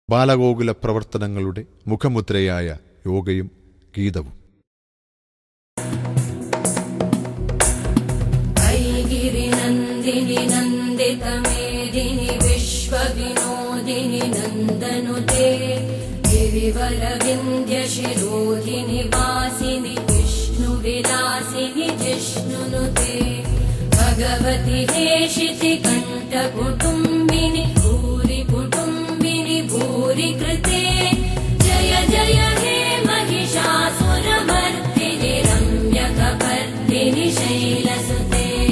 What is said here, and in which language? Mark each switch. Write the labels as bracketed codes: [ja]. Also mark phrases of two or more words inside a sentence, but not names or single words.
[ml] ബാലഗോകുല പ്രവർത്തനങ്ങളുടെ മുഖമുദ്രയായ യോഗയും ഗീതവും. [sa] ഐഗിരിനന്ദിനി നന്ദിതമേദിനി വിശ്വവിനോദിനി നന്ദനുതേ गिरिवरविन्द्यशिरोधिनि वासिनि विष्णुविलासिनि जिष्णुनुते भगवति हेशिति कण्ठकुटुम्बिनि भूरि कुटुम्बिनि भूरि कृते जय जय हे महिषासुरमर्दिनि रम्यकपर्दिनि शैलसुते